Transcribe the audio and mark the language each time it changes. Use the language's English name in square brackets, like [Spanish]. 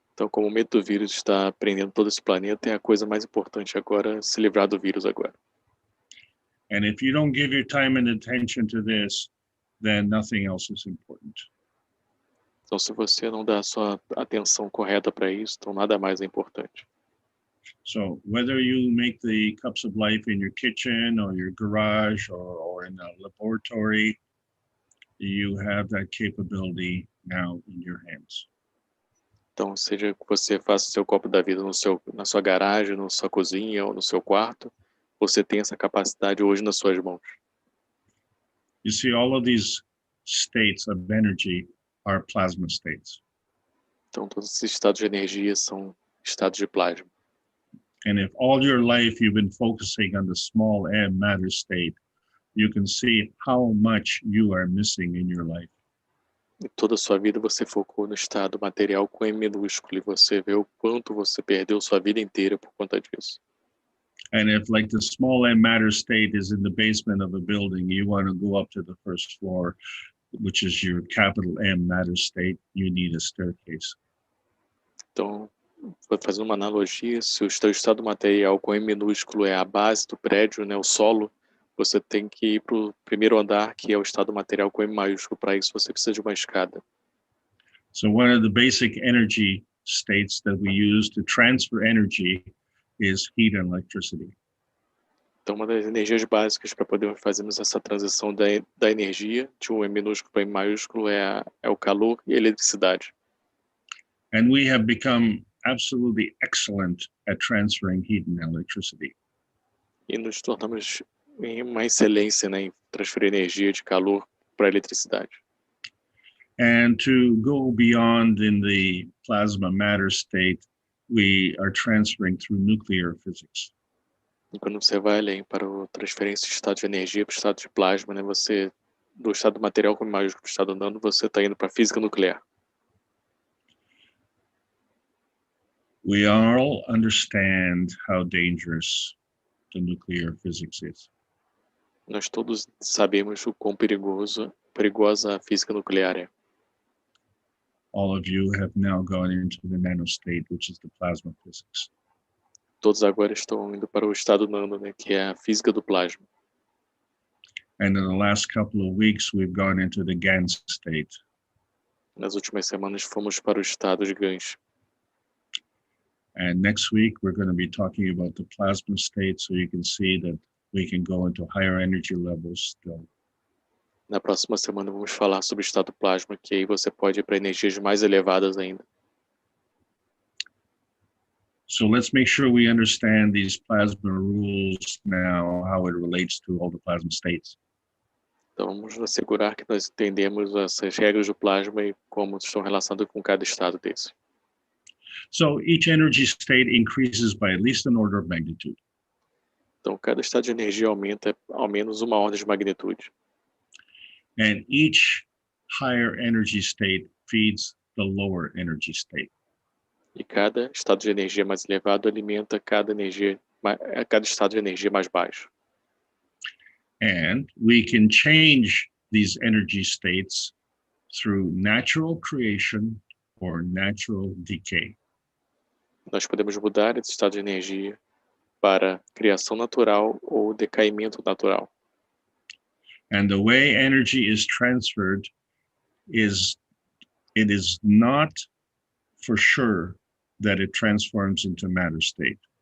[Portuguese] Então, como o medo do vírus está prendendo todo esse planeta, é a coisa mais importante agora se livrar do vírus agora. [English] And if you don't give your time and attention to this, then nothing else is important. [Portuguese] Então, se você não dá a sua atenção correta para isso, então nada mais é importante. [English] So whether you make the cups of life in your kitchen or your garage or in a laboratory, you have that capability now in your hands. [Portuguese] Então, seja que você faça o seu copo da vida na sua garagem, na sua cozinha ou no seu quarto, você tem essa capacidade hoje nas suas mãos. [English] You see, all of these states of energy are plasma states. [Portuguese] Então, todos esses estados de energia são estados de plasma. [English] And if all your life you've been focusing on the small m matter state, you can see how much you are missing in your life. [Portuguese] E toda a sua vida você focou no estado material com M minúsculo e você vê o quanto você perdeu sua vida inteira por conta disso. [English] And if like the small m matter state is in the basement of a building, you want to go up to the first floor, which is your capital M matter state, you need a staircase. [Portuguese] Então, fazendo uma analogia, se o seu estado material com M minúsculo é a base do prédio, né, o solo, você tem que ir para o primeiro andar, que é o estado material com M maiúsculo. Para isso, você precisa de uma escada. [English] So one of the basic energy states that we use to transfer energy is heat and electricity. [Portuguese] Então, uma das energias básicas para podermos fazermos essa transição da energia de um M minúsculo para M maiúsculo é o calor e a eletricidade. [English] And we have become absolutely excellent at transferring heat and electricity. [Portuguese] E nos tornamos em uma excelência, né, em transferir energia de calor para a eletricidade. [English] And to go beyond in the plasma matter state, we are transferring through nuclear physics. [Portuguese] E quando você vai além para a transferência de estado de energia para o estado de plasma, né, você, do estado material com maiúsculo para o estado nano, você está indo para a física nuclear. [English] We all understand how dangerous the nuclear physics is. [Portuguese] Nós todos sabemos o quão perigosa a física nuclear é. [English] All of you have now gone into the nanostate, which is the plasma physics. [Portuguese] Todos agora estão indo para o estado nano, né, que é a física do plasma. [English] And in the last couple of weeks, we've gone into the GANS state. [Portuguese] Nas últimas semanas fomos para o estado de Gansh. [English] And next week, we're going to be talking about the plasma state, so you can see that we can go into higher energy levels still. [Portuguese] Na próxima semana vamos falar sobre o estado plasma, que aí você pode ir para energias mais elevadas ainda. [English] So let's make sure we understand these plasma rules now, how it relates to all the plasma states. [Portuguese] Então vamos assegurar que nós entendemos essas regras do plasma e como estão relacionadas com cada estado desse. [English] So each energy state increases by at least an order of magnitude. [Portuguese] Então cada estado de energia aumenta ao menos uma ordem de magnitude. [English] And each higher energy state feeds the lower energy state. [Portuguese] E cada estado de energia mais elevado alimenta cada estado de energia mais baixo. [English] And we can change these energy states through natural creation or natural decay. [Portuguese] Nós podemos mudar esse estado de energia para criação natural ou decaimento natural. [English] And the way energy is transferred is, it is not for sure that it transforms into matter state.